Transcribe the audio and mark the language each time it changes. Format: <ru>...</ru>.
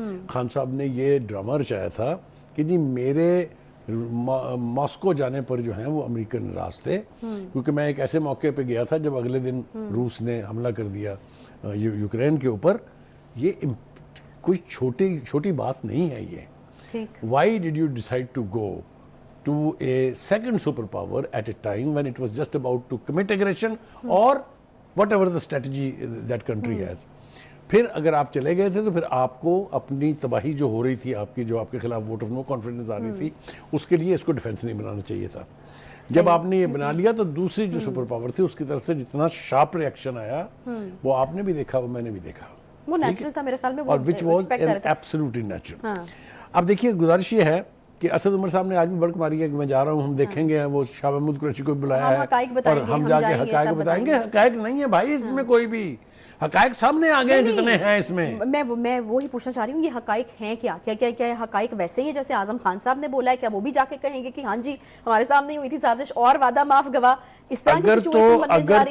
<ur>خان صاحب نے یہ ڈرامہ رچایا تھا کہ جی میرے ماسکو جانے پر جو ہیں وہ امریکن راز تھے, کیونکہ میں ایک ایسے موقع پہ گیا تھا جب اگلے دن روس نے حملہ کر دیا یوکرین کے اوپر. یہ کوئی چھوٹی بات نہیں ہے یہ.</ur> <en>Why did you decide to go to a second superpower at a time when it was just about to commit aggression or whatever the strategy that country has.</en> <ur>پھر اگر آپ چلے گئے تھے تو پھر آپ کو اپنی تباہی جو ہو رہی تھی, آپ کی جو آپ کے خلاف ووٹ آف نو کانفیڈنس آ رہی تھی, اس کے لیے اس کو ڈیفینس نہیں بنانا چاہیے تھا. جب آپ نے یہ بنا لیا تو دوسری جو سپر پاور تھی اس کی طرف سے جتنا شارپ ریئیکشن آیا وہ آپ نے بھی دیکھا, وہ میں نے بھی دیکھا, وہ نیچرل تھا میرے خیال میں, اور</ur> <en>which was absolutely natural.</en> <ur>اب دیکھیے گزارش یہ ہے کہ اسد عمر صاحب نے آج بھی بڑک ماری ہے کہ میں جا رہا ہوں, ہم دیکھیں گے, وہ شاہ محمود قریشی کو بلایا ہے اور ہم جا کے حقائق بتائیں گے. حقائق نہیں ہے بھائی اس میں, کوئی بھی حقائق سامنے آ گئے جتنے ہیں اس میں. میں وہی پوچھنا چاہ رہی ہوں, یہ حقائق ہیں کیا کیا حقائق ویسے ہی جیسے اعظم خان صاحب نے بولا ہے, کیا وہ بھی جا کے کہیں گے کہ ہاں جی ہمارے سامنے ہوئی تھی سازش اور وعدہ معاف گواہ, اس طرح کی سچویشن بننے جا رہی ہے؟</ur>